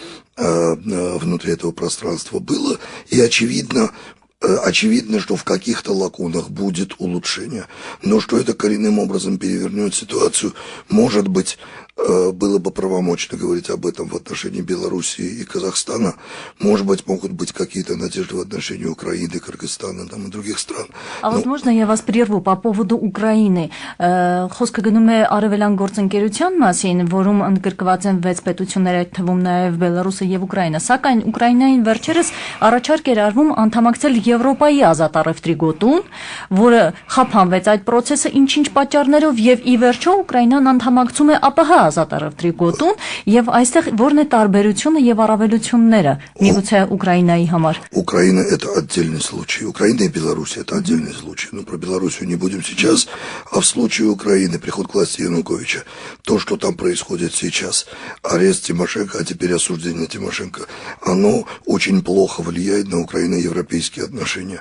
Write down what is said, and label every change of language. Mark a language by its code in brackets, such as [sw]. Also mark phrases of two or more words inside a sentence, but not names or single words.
[ru] этого пространства было, и очевидно, что в каких-то лакунах будет улучшение, но что это коренным образом перевернет ситуацию, может быть, было бы правомочно говорить об этом в отношении Белоруссии и Казахстана, может быть, могут быть какие-то надежды в отношении Украины, Кыргызстана там, и других стран. А вот можно я вас прерву по поводу Украины? [hy] Խոսքը գնում է արևելյան գործընկերության մասին, որում ընդգրկված են 6 պետություններ, այդ թվում նաև Բելարուսը եւ Ուկրաինա, սակայն Ուկրաինային վերջերս առաջարկ էր արվում անդամակցել Եվրոպայի ազատ առևտրի գոտուն, որը խափանվեց այդ process-ը ինչ-ինչ պատճառներով եւ ի վերջո Ուկրաինան անդամակցում է ԱՊՀ ազատ առևտրի գոտուն եւ այստեղ որն է տարբերությունը եւ առավելությունները միգուցե Ուկրաինայի համար? [ru] Украина это отдельный случай. Украина и Беларусь это отдельный случай. Но про Белоруссию не будем сейчас. А в случае Украины приход к власти Януковича, то, что там происходит сейчас, арест Тимошенко, а теперь осуждение Тимошенко, оно очень плохо влияет на украино-европейские отношения.